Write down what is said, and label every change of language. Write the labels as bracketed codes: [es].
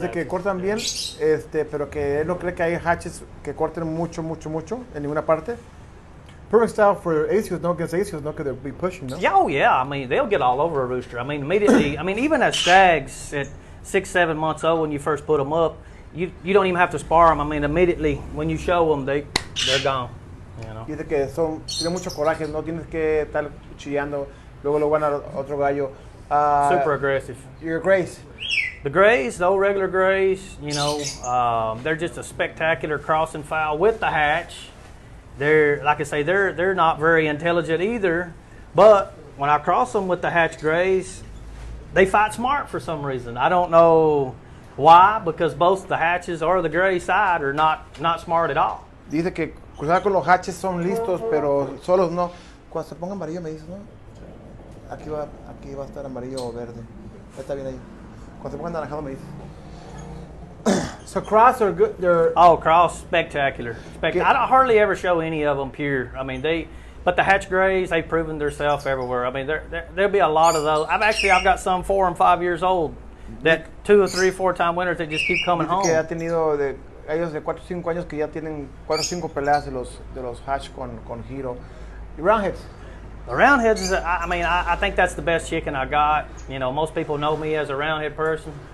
[es] Dice que cortan bien, pero que él no cree que hay hatches que corten mucho en ninguna parte. [en] Perfect style for ACOs, no against ACOs, no, because they'll be pushing, no? Yeah, they'll get all over a rooster. Immediately, even as stags at 6-7 months old, when you first put them up, you don't even have to spar them. Immediately, when you show them, they're gone. [es] Dice que tienen mucho coraje, no tienes que estar chillando, luego van a otro gallo. [en] Super aggressive. Your grays? The grays, the old regular grays, they're just a spectacular crossing fowl with the hatch. They're, like I say, they're not very intelligent either, but when I cross them with the hatch grays, they fight smart for some reason. I don't know why, because both the hatches or the gray side are not smart at all. [es] Dice que cruzar con los hatches son listos, pero solos no. Cuando se ponga amarillo me dices, ¿no? Aquí va a estar amarillo o verde. Está bien ahí. Cuando se ponga anaranjado me dices. [en] So cross are good. Cross spectacular. I hardly ever show any of them pure. But the hatch grays, they've proven themselves everywhere. There'll be a lot of those. I've got some 4 and 5 years old that 2 or 3, 4 time winners that just keep coming home. [es] Que ha tenido ellos de 4 o 5 años que ya tienen 4 o 5 peleas de los hatch con giro. [en] The roundheads. The roundheads, I think that's the best chicken I got. Most people know me as a roundhead person.